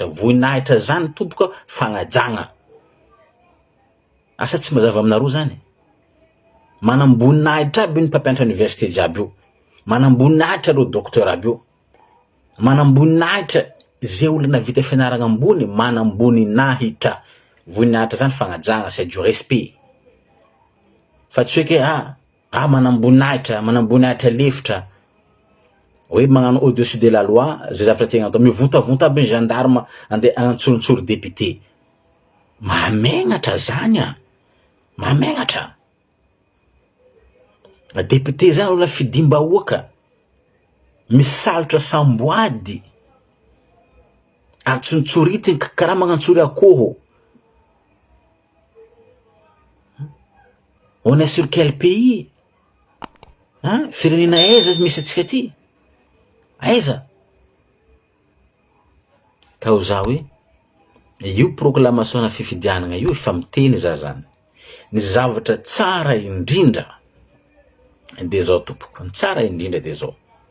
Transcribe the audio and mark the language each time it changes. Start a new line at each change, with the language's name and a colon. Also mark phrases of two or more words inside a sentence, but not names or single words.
Malagasy: Voninahitra zany tomboka fagnajagna. Asa tsy mazava aminareo zany? Manam-boninahitra aby ny mpampianatra université jiaby io, manam-boninahitra reo docteur aby io, manam-boninahitra zay olona vita fianaragna ambony, manam-boninahitra. Voninahitra zany fagnajagna,
French: c'est du respect.
Malagasy: Fa tsy hoe ke manam-boninahitra lefitra, hoe magnano
French: au-dessus de la loi,
Malagasy: zay zavatra tegna atao, mivontavonta aby ny gendarme andeha antsorontsory député. Mamegnatra zany a, mamegnatra. Député zany olona fidimbahoaka, misalotra samboady, antsontsoritiny karaha magnantsory akoho.
French: On est sur quel pays?
Malagasy: Firenena aiza misy atsika ty? Aiza? Ka ho za hoe io proclamation na fifidianana io efa miteny za zany. Ny zavatra tsara indrindra de zao tompoko, ny tsara indrindra de zao.